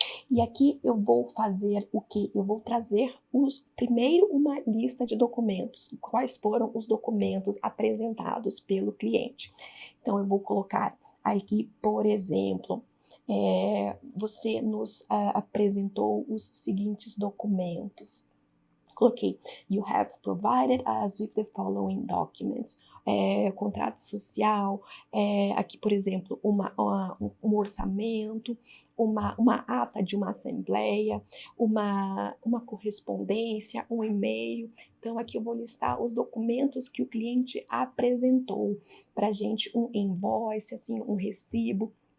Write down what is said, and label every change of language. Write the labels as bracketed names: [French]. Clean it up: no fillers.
[Portuguese] E aqui eu vou fazer o quê? Eu vou trazer primeiro uma lista de documentos, quais foram os documentos apresentados pelo cliente. Então, eu vou colocar aqui, por exemplo, você nos apresentou os seguintes documentos. Coloquei, [English] you have provided us with the following documents. [Portuguese] Contrato social, aqui, por exemplo, um orçamento, uma ata de uma assembleia, uma correspondência, um e-mail. Então, aqui eu vou listar os documentos que o cliente apresentou para a gente, um invoice, assim, um recibo.